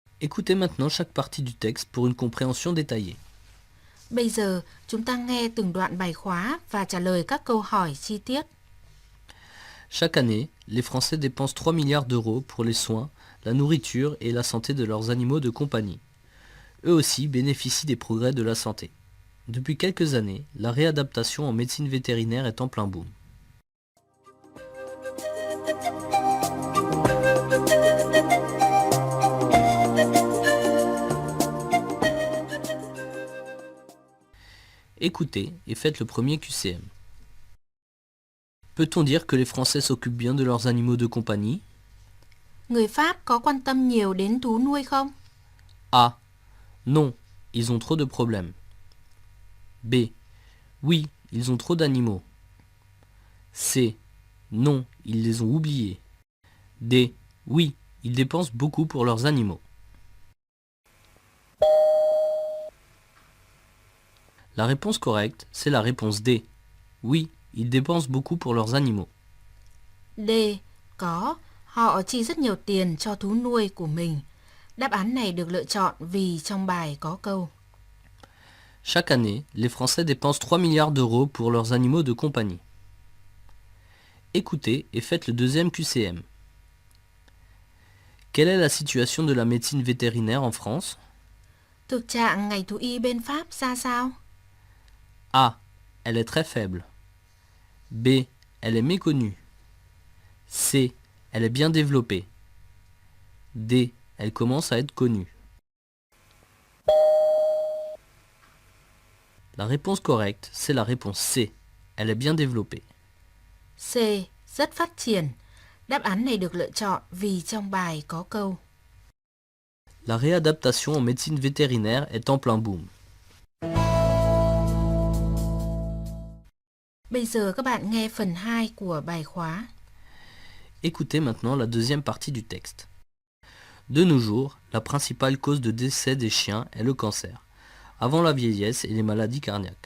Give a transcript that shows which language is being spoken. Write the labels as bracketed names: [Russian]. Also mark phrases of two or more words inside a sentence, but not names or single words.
[French] Écoutez maintenant chaque partie du texte pour une compréhension détaillée. [Vietnamese] Bây giờ, chúng ta nghe từng đoạn bài khóa và trả lời các câu hỏi chi tiết. [French] Chaque année, les Français dépensent 3 milliards d'euros pour les soins, la nourriture et la santé de leurs animaux de compagnie. Eux aussi bénéficient des progrès de la santé. Depuis quelques années, la réadaptation en médecine vétérinaire est en plein boom. Écoutez et faites le premier QCM. Peut-on dire que les Français s'occupent bien de leurs animaux de compagnie? [Vietnamese] Người Pháp có quan tâm nhiều đến thú nuôi không? [French] A. Non, ils ont trop de problèmes. B. Oui, ils ont trop d'animaux. C. Non, ils les ont oubliés. D. Oui, ils dépensent beaucoup pour leurs animaux. La réponse correcte, c'est la réponse D. Oui, ils dépensent beaucoup pour leurs animaux. D. [Vietnamese] Có, họ chi rất nhiều tiền cho thú nuôi của mình. Đáp án này được lựa chọn vì trong bài có câu. [French] Chaque année, les Français dépensent 3 milliards d'euros pour leurs animaux de compagnie. Écoutez et faites le deuxième QCM. Quelle est la situation de la médecine vétérinaire en France? [Vietnamese] Thực trạng ngành thú y bên Pháp ra sao? [French] A. Elle est très faible. B. Elle est méconnue. C. Elle est bien développée. D. Elle commence à être connue. La réponse correcte, c'est la réponse C. Elle est bien développée. [Vietnamese] C. Rất phát triển. Đáp án này được lựa chọn vì trong bài có câu. [French] La réadaptation en médecine vétérinaire est en plein boom. [Vietnamese] Bây giờ các bạn nghe phần 2 của bài khóa. [French] Écoutez maintenant la deuxième partie du texte. De nos jours, la principale cause de décès des chiens est le cancer, avant la vieillesse et les maladies cardiaques.